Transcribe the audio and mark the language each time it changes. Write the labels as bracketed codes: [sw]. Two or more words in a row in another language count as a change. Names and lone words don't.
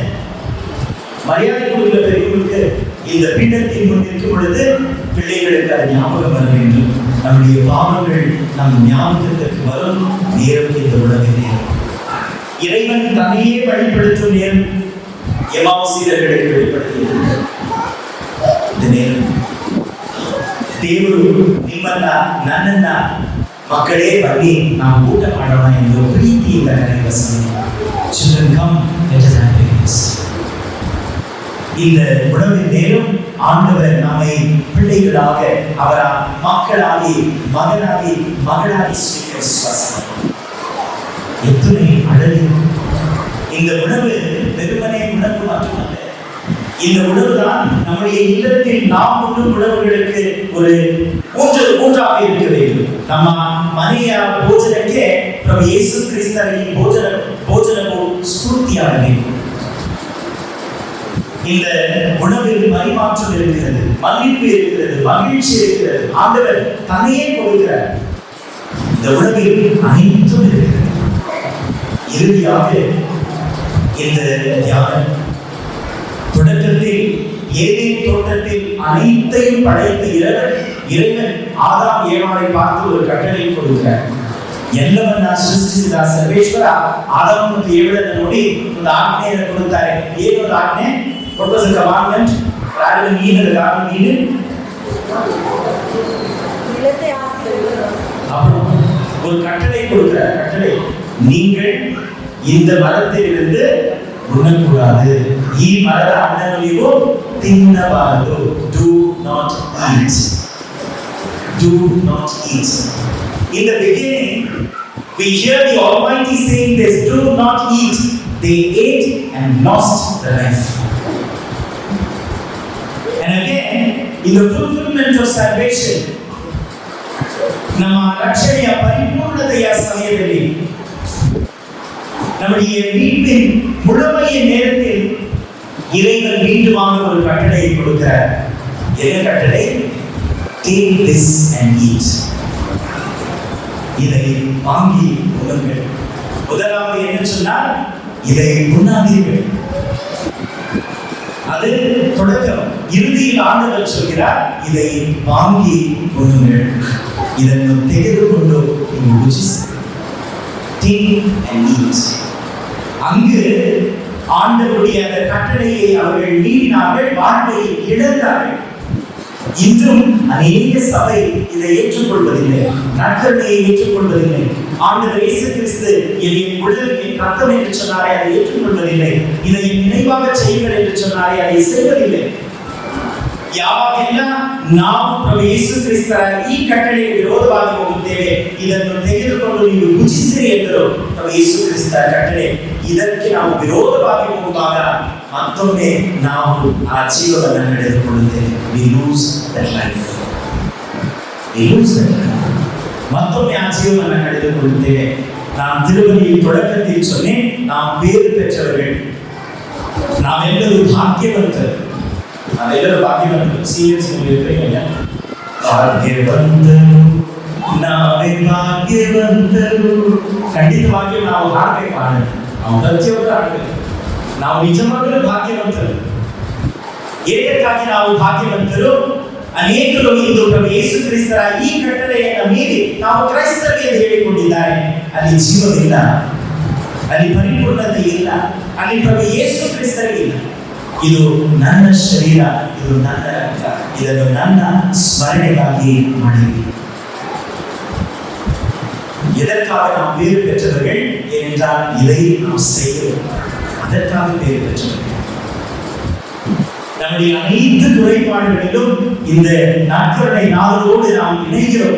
[ta] மரியாதை கொடுக்கிற பெரியவர்களுக்கு இந்த பீடத்தின் முன் இருக்கும் பொழுது பிள்ளைகளுக்கு அது ஞாபகம் வர வேண்டும். நம்முடைய பாவங்கள் நம் ஞாபகத்திற்கு வரும் நேரம் இந்த உலக நேரம். இறைவன் தன்னையே வெளிப்படுத்தும் நேரம் எமாவுசீரர்களுக்கு வெளிப்படுத்தியது இந்த நேரம். [kn] ದೇವರು ನಿಮ್ಮನ್ನ ನನ್ನನ್ನ ಮಕ್ಕಳೇ ಬನ್ನಿ ನಾವು ಊಟ ಮಾಡೋಣ ಎಂದು ಪ್ರೀತಿಯಿಂದ ಕರೆಯುವ ಸಮಯ. [en] Children come, let us have breakfast. [ta] இந்த உணவின் நேரம் ஆண்டவர் நம்மை பிள்ளைகளாக, அவர மக்களாகி, மகளாகி சுவாசம். எத்தனை அழகு! இந்த உணவு வெறுமனே உணவு மட்டுமல்ல. இந்த உணவுதான் நம்முடைய இல்லத்தில் நாம் உண்ணும் உணவுகளுக்கு ஒரு ஊன்றாக இருக்க வேண்டும். [kn] ನಮ್ಮ ಮನೆಯ ಭೋಜನಕ್ಕೆ ಪ್ರಭು ಯೇಸು ಕ್ರಿಸ್ತರ ಈ ಭೋಜನವು ಸ್ಫೂರ್ತಿಯಾಗಬೇಕು. [ta] இந்த உணவில் பரிமாற்றம் இருக்கிறது, மன்னிப்பு இருக்கிறது, மகிழ்ச்சி இருக்கிறது. ஆண்டவர் தன்னையே கொடுக்கிறார். இந்த உணவில் அனைத்தும் இருக்கிறது. இறுதியாக இந்த தியானம் தொடக்கத்தில் ஏதேன் தோட்டத்தில் அனைத்தையும் படைத்த இறைவன் ஆதாம் ஏவாளை பார்த்து ஒரு கட்டளை கொடுக்கிறார். [kn] ಎಲ್ಲವನ್ನ ಸೃಷ್ಟಿಸಿದ ಸರ್ವೇಶ್ವರ ಆದಾಮ ಮತ್ತು ಏಳನ್ನು ನೋಡಿ ಒಂದು ಆಜ್ಞೆಯನ್ನು ಕೊಡುತ್ತಾರೆ. ಏನು ಒಂದು ಆಜ್ಞೆ? [en] What was the commandment? Adam and Eve, the Garden of Eden. [ta] அப்புறம் ஒரு கட்டளை கொடுக்கிறார். கட்டளை, நீங்கள் இந்த மரத்திலிருந்து ಉಣ್ಣಕೂಡದು. [kn] ಈ ಮರದ ಹಣ್ಣನ್ನು ನೀವು ತಿನ್ನಬಾರದು. [en] Do not eat. Do not eat. In the beginning, we hear the Almighty saying this, do not eat. They ate and lost their life. And again, in the fulfillment of salvation, [kn] ನಮ್ಮ ರಕ್ಷಣೆಯ ಪರಿಪೂರ್ಣತೆಯ ಸಮಯದಲ್ಲಿ [ta] நம்முடைய மீட்பின் முழுமைய நேரத்தில் இறைவன் மீண்டுமாக ஒரு கட்டளையை கொடுக்கிறார். என்ன கட்டளை? [en] Take this and eat. [ta] இதை வாங்கி உண்ணுங்கள். முதலாவது என்ன சொன்னால், இதை உண்ணாதீர்கள். அது தொடக்கம். இறுதியில் ஆண்டவர் சொல்கிறார், இதை வாங்கி உண்ணுங்கள். [kn] ಇದನ್ನು ತೆಗೆದುಕೊಂಡು ನೀವು ರುಚಿಸಿ. [en] Take and eat. [ta] அங்கு ஆண்டவருடைய அந்த கட்டளையை அவர்கள் மீறினார்கள், வாழ்வை இழந்தார்கள். இன்றும் அநேக சபை இதை ஏற்றுக்கொள்வதில்லை, நற்கருணையை ஏற்றுக்கொள்வதில்லை. ஆண்டவர் இயேசு கிறிஸ்து என் உடல் என் ரத்தம் என்று சொன்னாரே அதை ஏற்றுக்கொள்வதில்லை. இதை நினைவாக செய்யுங்கள் என்று சொன்னாரே அதை செய்வதில்லை. [kn] ಯಾವಾಗೆಲ್ಲ ನಾವು ಪ್ರಭು ಯೇಸು ಕ್ರಿಸ್ತರ ಈ ಕಟ್ಟಳೆಗೆ ವಿರೋಧವಾಗಿ ಹೋಗುತ್ತೇವೆ, ಇದನ್ನು ತೆಗೆದುಕೊಂಡು ನೀವು ಭುಜಿಸಿರಿ ಎಂದರು ಪ್ರಭು ಯೇಸು ಕ್ರಿಸ್ತರ ಕಟ್ಟಳೆ. ಇದಕ್ಕೆ ನಾವು ವಿರೋಧವಾಗಿ ಹೋಗುವಾಗ ಮತ್ತೊಮ್ಮೆ ನಾವು ಆ ಜೀವವನ್ನು ಕಳೆದುಕೊಳ್ಳುತ್ತೇವೆ. [en] We lose that life. We lose that life. [ta] மத்தொரு ஜீவனை கಳೆದುಕೊಳ್ಳುತ್ತೇವೆ. நாம் திருவள்ளியில் தொடக்கத்தில் சொன்னேன், நாம் பேறு பெற்றவர்கள், நாம் எல்லாரும் பாக்கியவந்தர். [kn] ನಾವೆಲ್ಲರೂ ಭಾಗ್ಯವಂತರು. ಸೀರಿಯಸ್ ಭಾಗ್ಯವಂತರು, ನಾವೇ ಭಾಗ್ಯವಂತರು. ಖಂಡಿತವಾಗಿಯೂ ನಾವು ಹಾಡಬೇಕು, ಹಾಡಬೇಕು. ನಾವು ಪ್ರತಿಯೊಬ್ಬರು ಹಾಡಬೇಕು. ನಾವು ನಿಜವಾಗಲೂ ಭಾಗ್ಯವಂತರು. ಏತಕ್ಕಾಗಿ ನಾವು ಭಾಗ್ಯವಂತರು? ಅನೇಕರು ಇಂದು ಪ್ರಭು ಯೇಸು ಕ್ರಿಸ್ತರ ಈ ಕಟ್ಟಳೆಯನ್ನು ಮೀರಿ ನಾವು ಕ್ರೈಸ್ತರು ಎಂದು ಹೇಳಿಕೊಂಡಿದ್ದಾರೆ. ಅಲ್ಲಿ ಜೀವವಿಲ್ಲ, ಅಲ್ಲಿ ಪರಿಪೂರ್ಣತೆ ಇಲ್ಲ, ಅಲ್ಲಿ ಪ್ರಭು ಯೇಸು ಕ್ರಿಸ್ತರಿಗಿಲ್ಲ. ಇದು ನನ್ನ ಶರೀರ, ಇದು ನನ್ನ ರಕ್ತ, ಇದನ್ನು ನನ್ನ ಸ್ಮರಣೆಗಾಗಿ ಮಾಡಿರಿ. [ta] எதற்காக நாம் பேறு பெற்றவர்கள்? ஏனென்றால் இதை நாம் செய்கிறோம், அதற்காக பேறு பெற்றவர்கள். நம்முடைய அனைத்து குறைபாடுகளிலும் இந்த நற்கருணை நாளோடு நாம் இணைகிறோம்.